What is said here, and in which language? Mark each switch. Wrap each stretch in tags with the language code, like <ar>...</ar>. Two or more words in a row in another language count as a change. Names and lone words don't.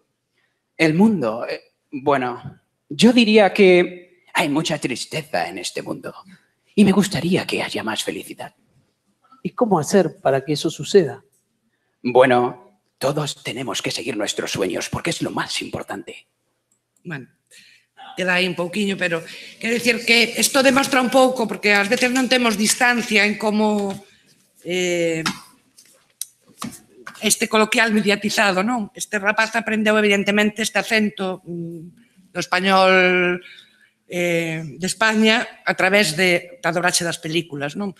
<es>El mundo, bueno, yo diría que hay mucha tristeza en este mundo. Y me gustaría que haya más felicidad. ¿Y cómo hacer para que eso suceda? Bueno, todos tenemos que seguir nuestros sueños porque es lo más importante. Bueno,</es> <gl>queda aí un pouquiño, pero quero dicir que isto demostra un pouco, porque ás veces non temos distancia en como este coloquial mediatizado, non? Este rapaz aprendeu evidentemente este acento do español de España a través da dobraxe das películas, non?</gl>